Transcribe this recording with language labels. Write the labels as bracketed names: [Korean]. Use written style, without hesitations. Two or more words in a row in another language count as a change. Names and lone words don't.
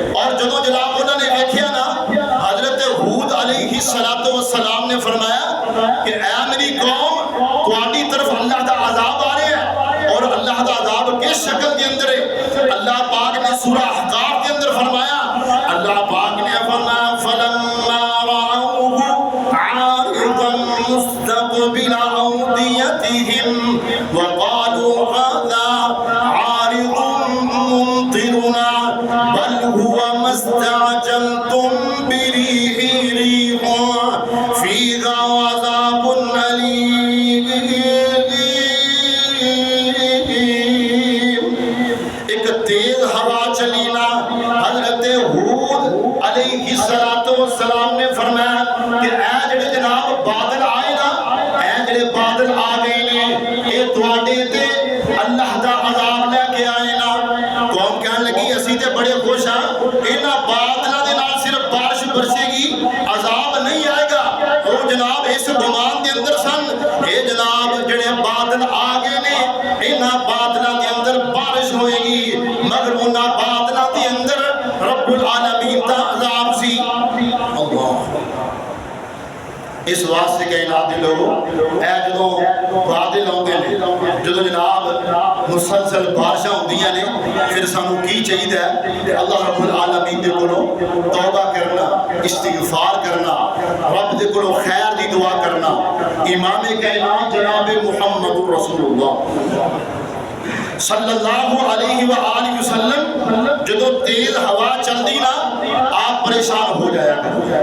[Punjabi] اور جدو جناب انہوں نے دیکھیا نا حضرت ہود علیہ السلام نے فرمایا کہ اے میری قوم تواڈی طرف اللہ دا عذاب آ رہا ہے. اور اللہ دا عذاب کس شکل کے اندر ہے؟ اللہ پاک نے سورہ احقاف کے اندر فرمایا. اللہ پاک نے فرمایا [Arabic] فلما رأوه عارضا مستقبل أوديتهم وقالوا هذا عارض ممطرنا بل هو ما استعجلتم به ريح فيها عذاب أليم. [Punjabi] ایک تیز ہوا چلی نا. حضرت ہود علیہ السلام نے فرمایا کہ اے جڑے جناب بادل آئے نا, اے جڑے بادل آ گئے نے اے تواڈے تے اللہ دا عذاب لے کے آئے نا. قوم کہنے لگی اسی تے بڑے خوش ہاں انہاں بادلاں دے نال صرف بارش برسے گی عذاب نہیں آئے گا. وہ جناب اس گمان دے اندر سن اے جناب جڑے بادل آ گئے نے انہاں بادلاں دے اندر بارش ہوئے گی. مگر انہاں بادلاں دے اندر رب العالمین دا عذاب سی. اللہ اس واسطے کائنات دے لوگ اے جدوں بادل آندے نے جدوں جناب مسلسل بارشاں ہوندیاں نے پھر سانو کی چاہیے کہ اللہ رب العالمین دے کولوں توبہ کرنا, استغفار کرنا, رب دے کولوں خیر دی دعا کرنا. امام کائنات جناب محمد رسول اللہ [Arabic] صلی اللہ علیہ وآلہ وسلم [Punjabi] جدو تیز ہوا چل دی نا آپ پریشان ہو جایا کرو.